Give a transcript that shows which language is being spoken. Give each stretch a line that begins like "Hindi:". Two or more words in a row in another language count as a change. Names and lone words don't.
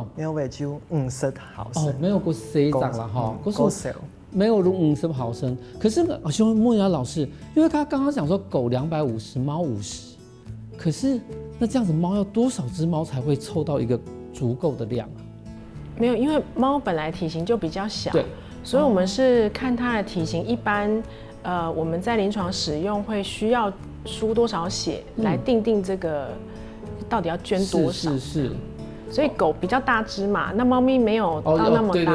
Chinese: 每位就50毫升。哦，沒有過4張啦哈，夠少。沒有50毫升。可是我想問一下老師，因為他剛剛講說狗250，貓50，可是那這樣子貓要多少隻貓才會湊到一個足夠的量啊？沒有，因為貓本來體型就比較小， 所以我们是看它的体型，一般我们在临床使用会需要输多少血来定这个到底要捐多少。是。所以狗比较大只嘛，那猫咪没有到那么大的。